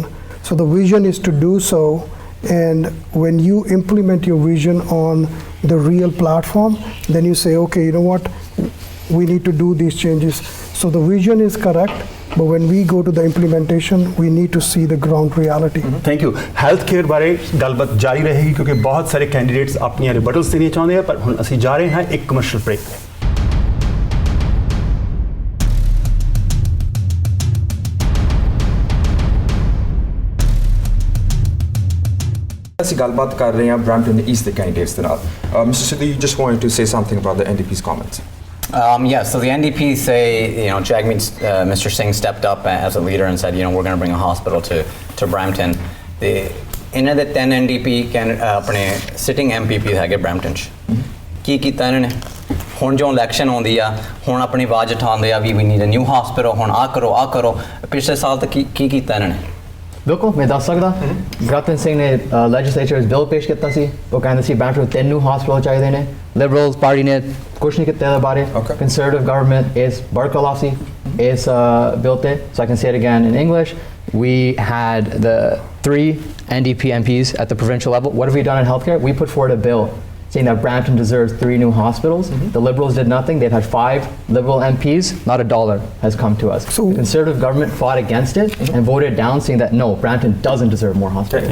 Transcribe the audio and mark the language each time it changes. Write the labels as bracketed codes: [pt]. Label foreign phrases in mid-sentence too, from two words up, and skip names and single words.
[en] So the vision is to do so, and when you implement your vision on the real platform, then you say, okay, you know what, we need to do these changes. So the vision is correct, but when we go to the implementation, we need to see the ground reality. Thank you health care [pa] ਬਾਰੇ ਗੱਲਬਾਤ ਜਾਰੀ ਰਹੇਗੀ ਕਿਉਂਕਿ ਬਹੁਤ ਸਾਰੇ ਕੈਂਡੀਡੇਟਸ ਅਪਣੀ ਰਿਬਟਲਸ ਦੇਣੇ ਚਾਹੁੰਦੇ ਹੈਂ, ਪਰ ਹੁਣ ਅਸੀਂ ਜਾ ਰਹੇ ਹੈਂ ਇੱਕ [en] commercial break [pa] ਪੇ। ਅਸੀਂ ਗੱਲਬਾਤ ਕਰ ਰਹੇ ਹਾਂ Brampton East ਦੇ ਕੈਂਡੀਡੇਟਸ ਦੇ ਨਾਲ। Mr. [en] Sidhu, you just wanted to say something about the NDP's comments. Yes, so the NDP say, Jagmeet, Mr. Singh stepped up as a leader and said, we're going to bring a hospital to Brampton. [pa] ਇਹਨਾਂ ਦੇ 10 NDP ਆਪਣੇ [en] sitting MPP [pa] ਹੈਗੇ Brampton 'ਚ। ਕੀ ਕੀਤਾ ਇਹਨਾਂ ਨੇ? ਹੁਣ ਜੋ ਇਲੈਕਸ਼ਨ ਆਉਂਦੀ ਆ, ਹੁਣ ਆਪਣੀ ਆਵਾਜ਼ ਉਠਾਉਂਦੇ ਆ ਵੀ [en] we need a new hospital, [pa] ਹੁਣ ਆ ਕਰੋ। ਪਿਛਲੇ ਸਾਲ ਤੱਕ ਕੀ ਕੀਤਾ ਇਹਨਾਂ ਨੇ? ਬਿਲਕੁਲ ਮੈਂ ਦੱਸ ਸਕਦਾ। ਬ੍ਰੈਂਪਟਨ ਸਿੰਘ ਨੇ ਲੈਜਿਸਲੇਚਰ ਵਿੱਚ ਬਿੱਲ ਪੇਸ਼ ਕੀਤਾ ਸੀ, ਉਹ ਕਹਿੰਦੇ ਸੀ ਬ੍ਰੈਂਪਟਨ ਨੂੰ 3 [en] new hospital [pa] ਚਾਹੀਦੇ ਨੇ। ਲਿਬਰਲ ਪਾਰਟੀ ਨੇ ਕੁਛ ਨਹੀਂ ਕੀਤਾ ਇਹਦੇ ਬਾਰੇ। [en] Conservative government [pa] ਇਸ ਬਰਖਲਾਫ ਸੀ ਇਸ ਬਿੱਲ ਤੇ। [en] So I can say it again in English. We had the 3 NDP MPs at the provincial level. What have we done in healthcare? We put forward a bill saying that Brampton deserves 3 new hospitals. The Liberals did nothing. They've had 5 Liberal MPs. Not a dollar has come to us. So the Conservative government fought against it and voted down, saying that no, Brampton doesn't deserve more hospitals.